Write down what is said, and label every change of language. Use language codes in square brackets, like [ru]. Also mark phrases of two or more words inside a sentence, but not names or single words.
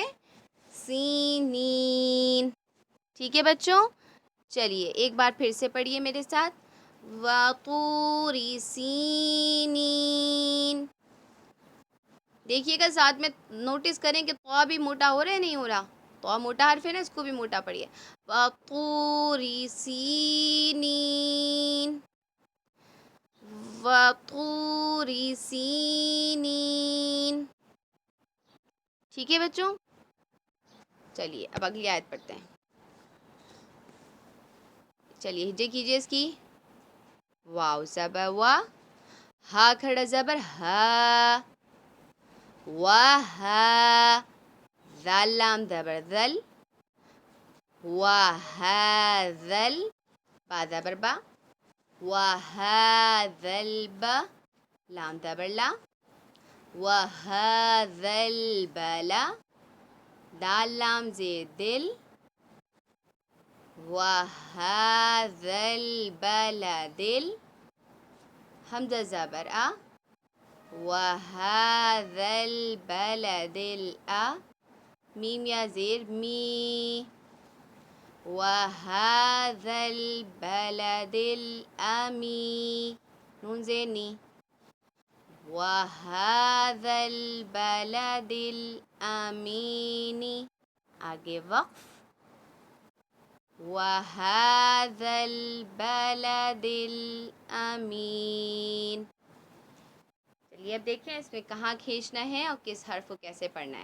[ar] سی نین, [ur] ٹھیک ہے بچوں. چلیے ایک بار پھر سے پڑھیے میرے ساتھ, [ar] وطور سینین. [ur] دیکھیے گا ساتھ میں، نوٹس کریں کہ طو بھی موٹا ہو رہا ہے نہیں ہو رہا? تو موٹا حرف ہے نا، اس کو بھی موٹا پڑھیے. [ar] وَطُورِ سِینِین، وَطُورِ سِینِین. [ur] ٹھیک ہے بچوں؟ چلیے اب اگلی آیت پڑھتے ہیں. چلیے ہجے کیجیے اس کی. واو زبر وا، ہا کھڑا زبر ہا، وہا، ذال لام زبر ذل، وہذل، با زبر با، [ar] وہذا البا، [ur] لام زبر لا، [ar] وہذا البلا، [ur] دال لام زیر دل، [ar] وہذا البلد، [ur] حمزہ زبر آ، [ar] وہذا البلد الآ، [ur] میم یا زیر می، [ar] وہذا البلد الآمی، [ur] نون زیر نی، [ar] وہذا البلد الامین. [ur] آگے وقف، [ar] وہذا البلد الامین. [ur] چلیے اب دیکھیں اس میں کہاں کھینچنا ہے اور کس حرف کو کیسے پڑھنا ہے.